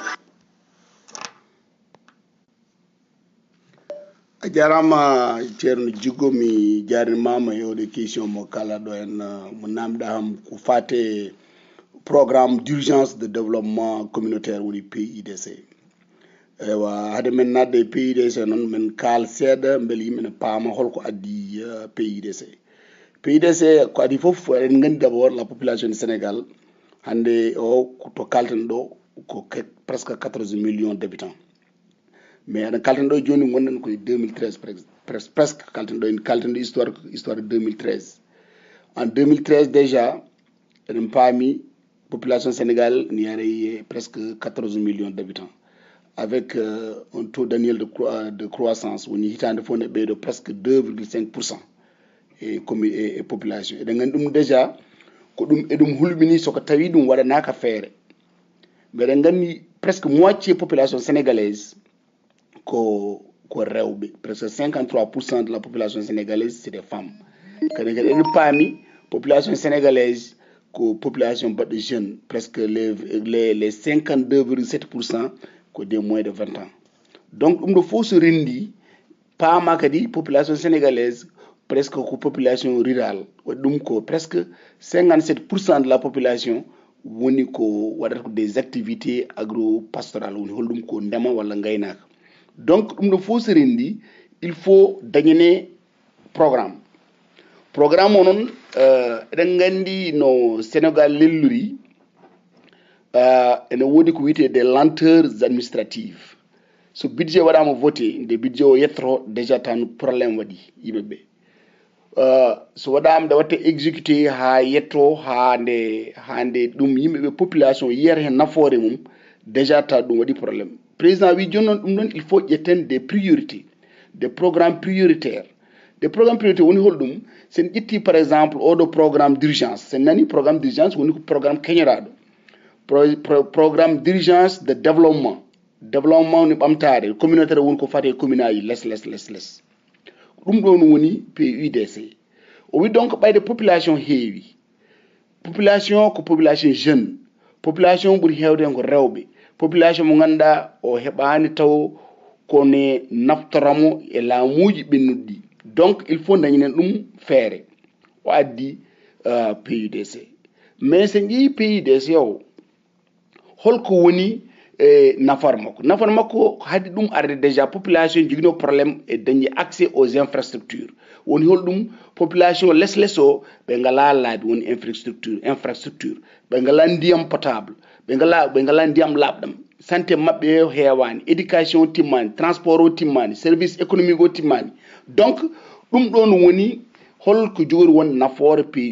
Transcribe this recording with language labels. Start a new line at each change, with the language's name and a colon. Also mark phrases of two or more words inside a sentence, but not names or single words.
Fula: a jarama ceerno Jiggo mi jarinmama e oɗo question mo kala ɗo en mo namɗa ham ko fate
French: programme d'urgence de développement communautaire
Fula: woni PIDC ewa hade men nadde e PIDC noon men kaal seeɗa beele yimɓe ne paama holko addi PIDC ko adi foof eɗen gandi
French: d' abord la population du Sénégal
Fula: hande o to kalten ɗo ko
French: presque 14 millions d'habitants mais
Fula: aɗa kalten ɗo joni gonɗen koye 2013 presque kalten ɗo histoire 2013
French: en 2013 déjà
Fula: eɗen paami population Sénégal ni yaray
French: presque 14 millions d'habitants avec un taux annuel de croissance
Fula: woni hitande fof ne ɓeydo presque 2,5% e population eɗen gandi ɗum déjà ko ɗum eɗum hulɓini soko tawi ɗum waɗanaka feere mais eɗen gandi presque moitié population sénégalaise ko rewɓe
French: presque 53% de la population sénégalaise c'est des femmes
Fula: kadi kadi eɗen paami population sénégalaise ko population baɗɗo jeune
French: presque les 52,7%
Fula: ko
French: des moins de 20 ans
Fula: donc ɗum ɗo fof so rendi paama kadi
French: population sénégalaise
Fula: presque ko
French: population rurale
Fula: waɗi ɗum ko
French: presque 57% de la population
Fula: woni ko waɗata ko
French: des activités agro-pastorales
Fula: woni holɗum ko ndema walla gaynaka donc ɗum ɗo fof so rendi
French: il faut
Fula: dañane programme o noon eɗen gandi no Sénégal lellori ene woodi ko wiyete
French: des lenteurs administratives
Fula: so budget waɗama voté nde budget o yettoto déjà tan probléme waɗi yimɓeɓe so waɗama nde watte exécuté ha yetto hande ɗum yimɓeɓe population yiyata hen nafoore mum déjà ta ɗum waɗi probléme président wi joni noon ɗum ɗon
French: il faut
Fula: ƴetten
French: des priorités des programmes prioritaires
Fula: woni holɗum sen ƴetti
French: par exemple
Fula: oɗo
French: programme d'urgence
Fula: sen nani
French: programme d'urgence
Fula: woni ko programme keñoraɗo
French: programme d'urgence de développement
Fula: ni ɓamtare communautaire woni ko fate commune aji less ɗum ɗon woni PUDC o wi donc ɓayde population heewi population ko
French: population jeune
Fula: population ɓuri heewde ko rewɓe population mo ganduɗa o heɓani taw kone naftoramo e laamuji ɓennuɗi donc
French: il faut
Fula: dañinen ɗum feere o addi PUDC mais so ƴeewi PUDC o holko woni nafar makko haadi ɗum arde déjà population jogino probléme e dañde
French: accès aux infrastructures
Fula: woni holɗum population less o ɓe ngala laabi woni infrastructure ɓe ngala ndiyam potable ɓe ngala ndiyam laaɓɗam santé maɓɓe heewani éducation timmani transport o timmani
French: service économique
Fula: o timmani donc ɗum ɗon woni holko jogori won nafoore